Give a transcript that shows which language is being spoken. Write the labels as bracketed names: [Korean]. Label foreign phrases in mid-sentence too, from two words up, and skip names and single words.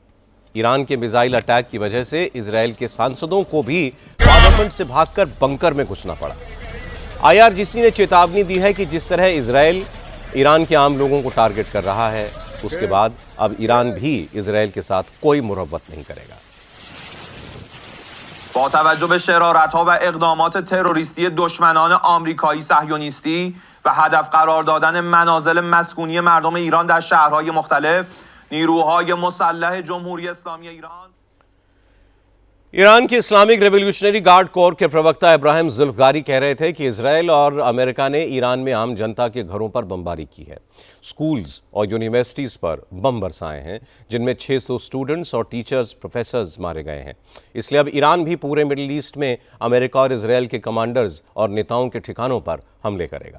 [Hindi] ईरान के मिसाइल अटैक की वजह से इजराइल के सांसदों को भी पार्लियामेंट से भागकर बंकर में घुसना पड़ा। आईआरजीसी ने चेतावनी दी है कि जिस तरह इजराइल ईरान के आम लोगों को टारगेट कर रहा है, उसके बाद अब ईरान भी इजराइल के साथ कोई मुरव्वत नहीं करेगा। [Persian] با توجه به شرارت‌ها و اقدامات تروریستی دشمنان آمریکایی صهیونیستی و هدف قرار دادن منازل مسکونی مردم ایران در شهرهای مختلف، نیروهای مسلح جمهوری اسلامی ایران [Hindi] ईरान की इस्लामिक रेवोल्यूशनरी गार्ड कोर के प्रवक्ता इब्राहिम जुल्फगारी कह रहे थे कि इजरायल और अमेरिका ने ईरान में आम जनता के घरों पर बमबारी की है। स्कूल्स और यूनिवर्सिटीज पर बम बरसाए हैं, जिनमें 600 स्टूडेंट्स और टीचर्स, प्रोफेसर्स मारे गए हैं। इसलिए अब ईरान भी पूरे मिडिल ईस्ट में अमेरिका और इजरायल के कमांडर्स और नेताओं के ठिकानों पर हमले करेगा।